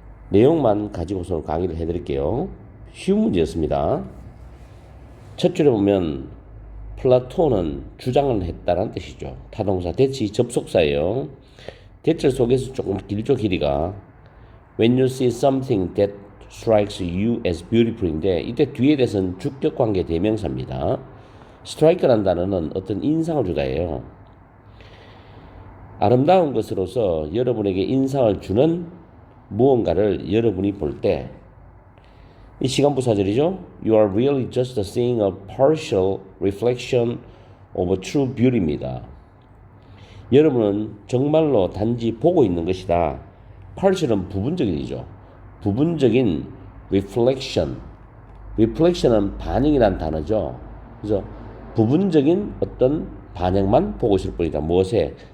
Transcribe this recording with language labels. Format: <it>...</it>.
<ko>내용만 가지고서 강의를 해드릴게요. 쉬운 문제였습니다. 첫 줄에 보면 플라톤은 주장을 했다는 뜻이죠. 타동사 대치 접속사예요. 대절 속에서 조금 길죠, 길이가.</ko> <en>When you see something that strikes you as beautiful인데</en> <ko>이때 뒤에 대해서는 주격관계 대명사입니다. strike란 단어는 어떤 인상을 주다예요. 아름다운 것으로서 여러분에게 인상을 주는 무언가를 여러분이 볼 때 이 시간부사절이죠.</ko> <en>You are really just seeing a partial reflection of a true beauty입니다.</en> <ko>여러분은 정말로 단지 보고 있는 것이다. partial은 부분적인이죠. 부분적인 reflection. reflection은 반응이란 단어죠. 그래서 부분적인 어떤 반응만 보고 있을 뿐이다. 무엇에?</ko>